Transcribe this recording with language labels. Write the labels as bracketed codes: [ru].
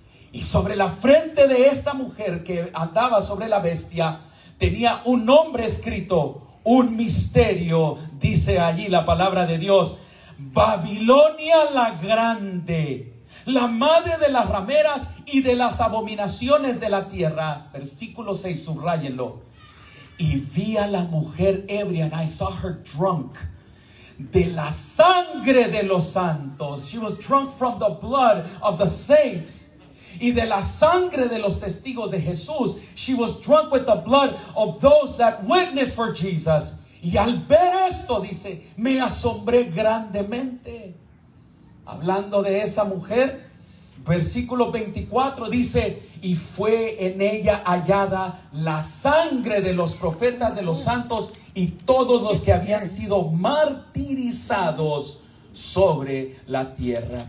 [es] Y sobre la frente de esta mujer que andaba sobre la bestia tenía un nombre escrito, un misterio, dice allí la palabra de Dios: Babilonia la grande, la madre de las rameras y de las abominaciones de la tierra. Versículo 6, subrayenlo. Y vi a la mujer ebria, [en] and I saw her drunk, [es] de la sangre de los santos. [en] She was drunk from the blood of the saints. [es] Y de la sangre de los testigos de Jesús. [en] She was drunk with the blood of those that witnessed for Jesus. [es] Y al ver esto, dice, me asombré grandemente. Hablando de esa mujer, versículo 24 dice, y fue en ella hallada la sangre de los profetas de los santos y todos los que habían sido martirizados sobre la tierra.